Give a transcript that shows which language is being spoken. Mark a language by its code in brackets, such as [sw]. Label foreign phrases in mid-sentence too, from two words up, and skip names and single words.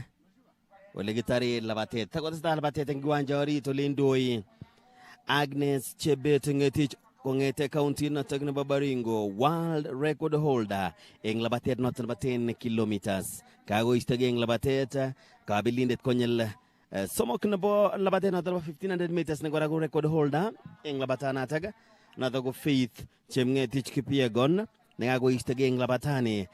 [kln] Ole kitare labatet. Takotestai labatet eng kiwanja orito lindoi. Agnes Chebet-Ngetich kongete county notok nebo Baringo, [en] world record holder [kln] eng labatet notok nebo 10 kilometers. Kagoistogei eng labatet kabilindet konyil somok nebo labatet notok nebo 1500 meters ne kora ko [en] record holder [kln] eng labatanatak notok ko Faith Chemngetich Kipyegon ne kagoistogei eng labatani.